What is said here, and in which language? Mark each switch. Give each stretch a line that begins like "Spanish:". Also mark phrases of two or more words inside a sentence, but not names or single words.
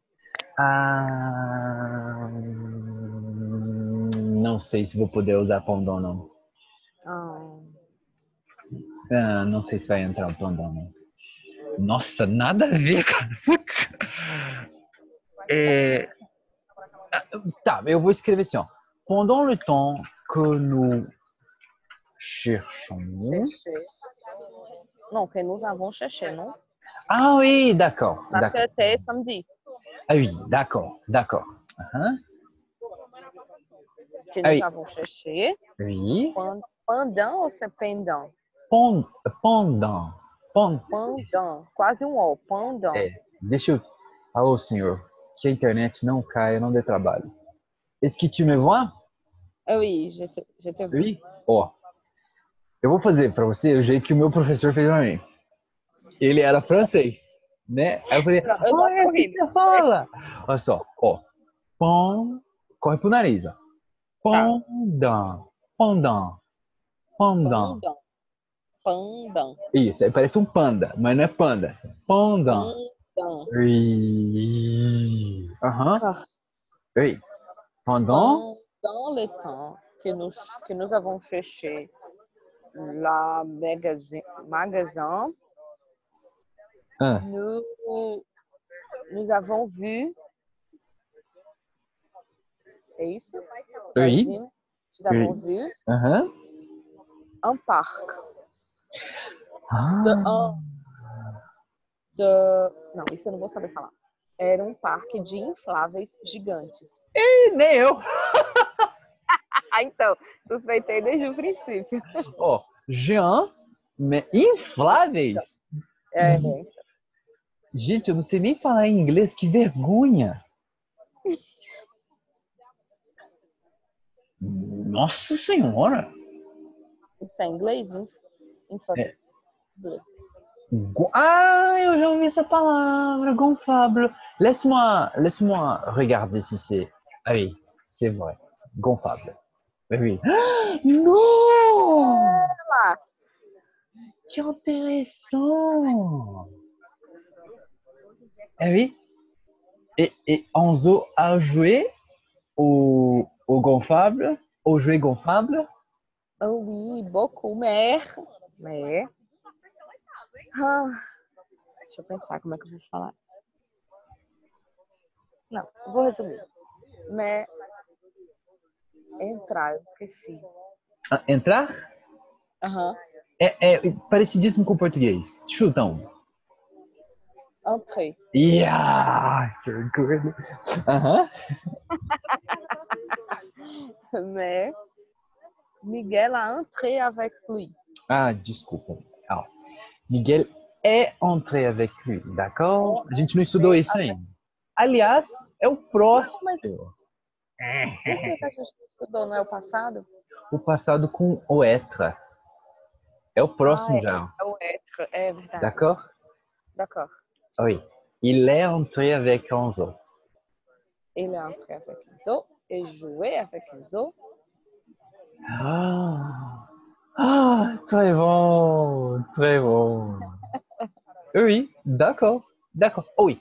Portuguese: Não sei se vou poder usar Pondon, não. Não sei se vai entrar o Pondon, não. Nossa, nada a ver, cara. Putz. Tá, eu vou escrever assim, ó.
French: Pendant le temps que nous cherchons. chercher. Non, que nous avons cherché, non? Ah oui, d'accord. Parce D'accord. que c'était samedi. Ah oui, d'accord, d'accord. Uh-huh. Que Ah nous oui, avons cherché. oui. Pendant ou c'est pendant? Pendant. Pendant.
Portuguese: Quase um O. Pendant. Deixa eu. Ah, ô senhor, que a internet não caia, não dê trabalho.
French: Est-ce que tu me vois? Ah oui, je te vois. Oui.
Portuguese: Ó, eu vou fazer para você o jeito que o meu professor fez para mim. Ele era francês, né? Aí eu falei, Não, eu oh, tô é assim que rindo. você fala. Olha só, ó. Pão, corre pro nariz, ó. Tá.
French: Pendant, pendant, pendant. Pendant. Pendant.
Portuguese: Isso, aí parece um panda, mas não é panda.
French: Pendant. Pendant. Oui. Aham. Ah, Oui. Pendant. pendant le temps que nous avons cherché la magasin, Ah, nous avons vu,
Portuguese: é isso?
French: oui. Nous avons vu Aham. un parc Ah.
Portuguese: Não, isso eu não vou saber falar. Era um parque de infláveis gigantes. E nem eu. Então, suspeitei desde o princípio.
French: Oh, géant, mais infláveis.
Portuguese: É, Gente, eu não sei nem falar em inglês, que vergonha. Nossa Senhora. isso é inglês, hein? É. Ah, eu já ouvi essa palavra,
French: gonflable. Laisse-moi regarder si c'est. Ah oui, c'est vrai. Gonflable. Oui, oui. Ah, non! Ah, Que intéressant! Ah oui. Et Enzo a joué au gonflable, au jouet gonflable. oui, beaucoup, mais...
Portuguese: Ah, deixa eu pensar como é que eu vou falar. Não, eu vou resumir. Mais entrar, eu esqueci. Ah, entrar? Aham. É parecidíssimo com o português. Chuta um. Entrei. Yeah! Que orgulho. Aham.
French: Mais Miguel a entré avec lui. Ah, desculpa. Ah, Miguel é entré avec lui, d'accord?
Portuguese: A gente não estudou isso ainda. Aliás, é o Mas próximo. por que a gente não estudou? Não é o passado? O passado com o être. É o próximo É, já, é o être. É verdade.
French: d'accord? D'accord. Oui. Il est entré avec Enzo. Ele a entré avec Enzo et joué avec Enzo. Ah, ah, très bon, très bon. Oui, d'accord, d'accord. Oh oui.